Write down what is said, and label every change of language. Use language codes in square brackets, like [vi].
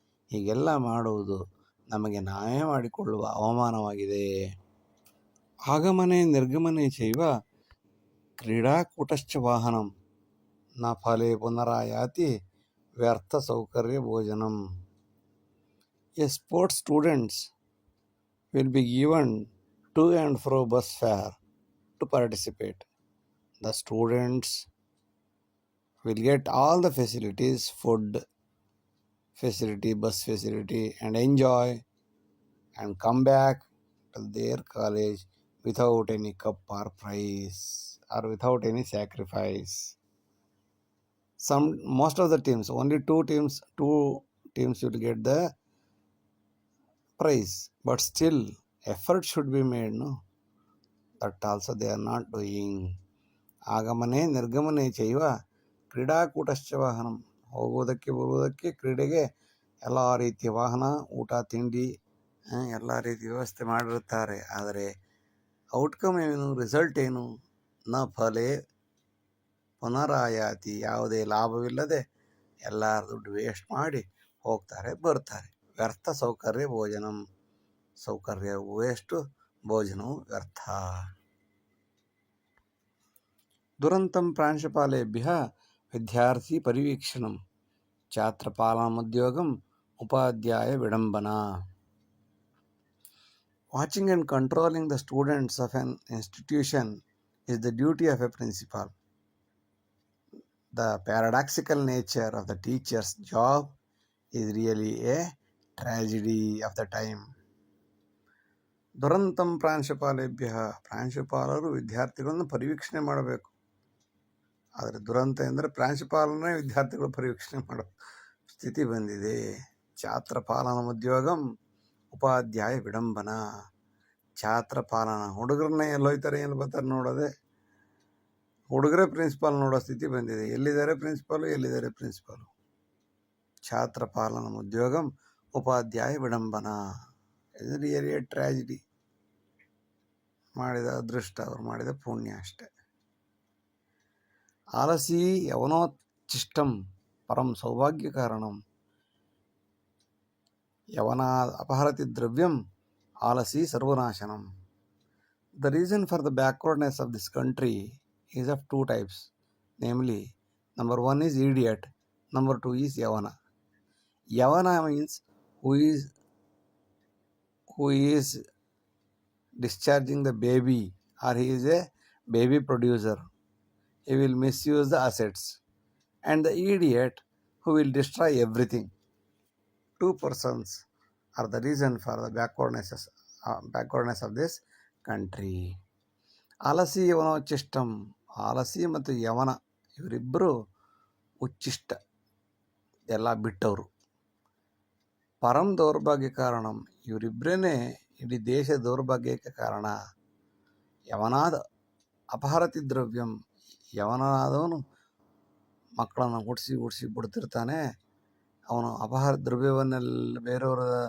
[kn] ಹೀಗೆಲ್ಲ ಮಾಡುವುದು ನಮಗೆ ನಾವೇ ಮಾಡಿಕೊಳ್ಳುವ ಅವಮಾನವಾಗಿದೆ. [sa] ಆಗಮನೆ ನಿರ್ಗಮನೆ ಚೈವ ಕ್ರೀಡಾಕೂಟಶ್ಚ ವಾಹನಂ ನ ಫಲೆ ಪುನರಾಯಾತಿ ವ್ಯರ್ಥ ಸೌಕರ್ಯ ಭೋಜನಂ. [en] A sports students will be given to and fro bus fare to participate. The students will get all the facilities, food facility, bus facility, and enjoy and come back to their college without any cup or prize or without any sacrifice. Most of the teams, only two teams will get the prize, but still effort should be made, no? That also they are not doing. [sa] ಆಗಮನೆ ನಿರ್ಗಮನೆ ಚೈವ ಕ್ರೀಡಾಕೂಟಶ್ಚ ವಾಹನಂ, [kn] ಹೋಗುವುದಕ್ಕೆ ಬರುವುದಕ್ಕೆ ಕ್ರೀಡೆಗೆ ಎಲ್ಲ ರೀತಿಯ ವಾಹನ, ಊಟ ತಿಂಡಿ ಎಲ್ಲ ರೀತಿಯ ವ್ಯವಸ್ಥೆ ಮಾಡಿರುತ್ತಾರೆ. ಆದರೆ ಔಟ್ಕಮ್ ಏನು, ರಿಸಲ್ಟ್ ಏನು? [sa] ನ ಫಲೆ ಪುನರಾಯಾತಿ, [kn] ಯಾವುದೇ ಲಾಭವಿಲ್ಲದೆ ಎಲ್ಲರ ದುಡ್ಡು ವೇಸ್ಟ್ ಮಾಡಿ ಹೋಗ್ತಾರೆ ಬರ್ತಾರೆ. [sa] ವ್ಯರ್ಥ ಸೌಕರ್ಯ ಭೋಜನಂ, [kn] ಸೌಕರ್ಯವು ವೇಸ್ಟು, ಭೋಜನವು ವ್ಯರ್ಥ. [sa] ದುರಂತಂ ಪ್ರಾಂಶುಪಾಲೇಭ್ಯಃ ವಿದ್ಯಾರ್ಥಿ ಪರಿವೀಕ್ಷಣಂ ಛಾತ್ರಪಾಲನೋದ್ಯೋಗಂ Upadhyaya ವಿಡಂಬನಾ. [en] Watching and controlling the students of an institution is the duty of a principal. The paradoxical nature of the teacher's job is really a tragedy of the time. [sa] ದುರಂತಂ ಪ್ರಾಂಶುಪಾಲೇಭ್ಯ, [kn] ಪ್ರಾಂಶುಪಾಲರು ವಿದ್ಯಾರ್ಥಿಗಳನ್ನು ಪರಿವೀಕ್ಷಣೆ ಮಾಡಬೇಕು. ಆದರೆ ದುರಂತ ಎಂದರೆ ಪ್ರಾಂಶುಪಾಲನೇ ವಿದ್ಯಾರ್ಥಿಗಳು ಪರಿವೀಕ್ಷಣೆ ಮಾಡೋ ಸ್ಥಿತಿ ಬಂದಿದೆ. [sa] ಛಾತ್ರ ಪಾಲನ ಉದ್ಯೋಗಂ ಉಪಾಧ್ಯಾಯ ವಿಡಂಬನ, [kn] ಛಾತ್ರ ಪಾಲನ, ಹುಡುಗರನ್ನೇ ಎಲ್ಲೋಯ್ತಾರೆ ಏನು ಬರ್ತಾರೆ ನೋಡೋದೆ, ಹುಡುಗರೇ ಪ್ರಿನ್ಸಿಪಾಲ್ ನೋಡೋ ಸ್ಥಿತಿ ಬಂದಿದೆ. ಎಲ್ಲಿದ್ದಾರೆ ಪ್ರಿನ್ಸಿಪಾಲು. [sa] ಛಾತ್ರ ಪಾಲನ ಉದ್ಯೋಗಂ ಉಪಾಧ್ಯಾಯ ವಿಡಂಬನ, [kn] ಇದು [en] Really a tragedy. [kn] ಮಾಡಿದ ಅದೃಷ್ಟ, ಅವ್ರು ಮಾಡಿದ ಪುಣ್ಯ ಅಷ್ಟೆ. [sa] ಆಲಸಿ ಯವನೋಚ್ಚಿಷ್ಟಂ ಪರಂ ಸೌಭಾಗ್ಯ ಕಾರಣಂ, ಯವನಾ ಅಪಹರತಿ ದ್ರವ್ಯಂ ಆಲಸಿ ಸರ್ವನಾಶನಂ. [en] The reason for the backwardness of this country is of 2 types, namely, number 1 is idiot, number 2 is yavana. Yavana means who is discharging the baby, or he is a baby producer. He will misuse the assets. And the idiot who will destroy everything. 2 persons are the reason for the backwardness of this country. [sa] ಆಲಸಿ ಯವನೋಚ್ಚಿಷ್ಟಂ, [kn] ಆಲಸಿ ಮತ್ತು ಯವನ ಇವರಿಬ್ಬರು ಉಚ್ಚಿಷ್ಟ, ಎಲ್ಲ ಬಿಟ್ಟವರು. [sa] ಪರಂ ದೌರ್ಭಾಗ್ಯ ಕಾರಣಂ, [kn] ಇವರಿಬ್ಬರೇ ಇಡೀ ದೇಶ ದೌರ್ಭಾಗ್ಯಕ್ಕೆ ಕಾರಣ. [sa] ಯವನಾದ ಅಪಹರತಿ ದ್ರವ್ಯಂ, [kn] ಯವನಾದವನು ಮಕ್ಕಳನ್ನು ಹುಟ್ಟಿಸಿ ಬಿಡ್ತಿರ್ತಾನೆ. ಅವನು ಅಪಹಾರ ದ್ರವ್ಯವನ್ನೆಲ್ಲ ಬೇರೆಯವರ